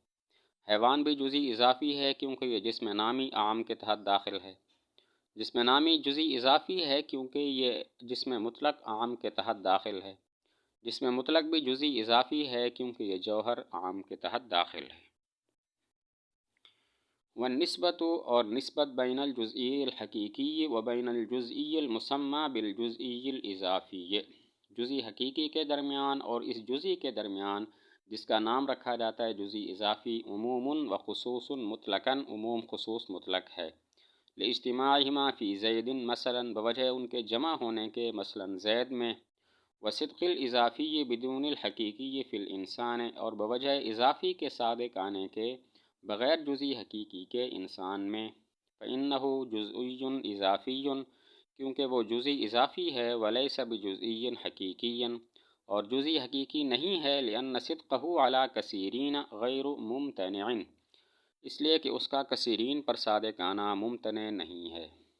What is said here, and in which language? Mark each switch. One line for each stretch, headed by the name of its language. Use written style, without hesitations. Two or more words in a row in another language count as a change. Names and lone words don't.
Urdu: حیوان بھی جزئی اضافی ہے کیونکہ یہ جسم نامی عام کے تحت داخل ہے۔ جسم نامی جزئی اضافی ہے کیونکہ یہ جسم مطلق عام کے تحت داخل ہے۔ جسم مطلق بھی جزئی اضافی ہے کیونکہ یہ جوہر عام کے تحت داخل ہے۔ والنسبۃ، اور نسبت
Arabic: بین الجزئی الحقیقی و بین الجزئی المسمى بالجزئی الاضافی،
Urdu: جزئی حقیقی کے درمیان اور اس جزئی کے درمیان جس کا نام رکھا جاتا ہے جزئی اضافی،
Arabic: عموم و خصوص مطلقاً،
Urdu: عموم خصوص مطلق ہے،
Arabic: لاجتماعہما فی زید مثلا،
Urdu: بوجہ ان کے جمع ہونے کے مثلا زید میں،
Arabic: وصدق الاضافی بدون الحقیقی فی الانسان،
Urdu: اور بوجہ اضافی کے صادق آنے کے بغیر جزئی حقیقی کے انسان میں،
Arabic: فإنہ جزئی اضافی،
Urdu: کیونکہ وہ جزئی اضافی ہے،
Arabic: ولیس بجزئی حقیقی،
Urdu: اور جزئی حقیقی نہیں ہے،
Arabic: لأن صدقہ علی کثیرین غیر ممتنع،
Urdu: اس لیے کہ اس کا کثیرین پر صادق آنا ممتنع نہیں ہے۔